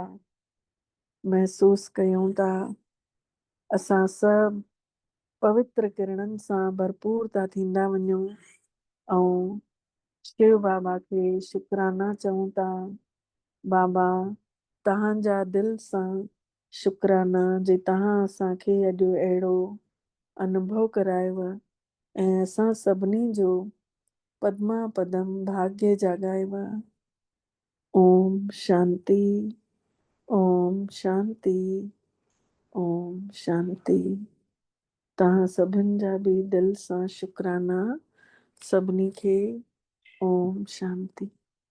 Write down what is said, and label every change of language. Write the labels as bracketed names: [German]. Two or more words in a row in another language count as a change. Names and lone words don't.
[Sindhi] महसूस कयूं था असां सभु पवित्र किरणनि सां भरपूर था थींदा वञूं ऐं शिव बाबा खे शुक्राना चऊं था। बाबा तव्हांजा दिलि सां शुक्राना जे तव्हां असांखे अॼु अहिड़ो अनुभव करायव ऐं असां सभिनी जो पद्मा पदम भाग्य जाॻायव। [Sanskrit] ओम शांति ओम शांति ओम शांति। [Sindhi] तव्हां सभिनि जा बि दिलि सां शुक्राना। सभिनी खे [Sanskrit] ओम शांति।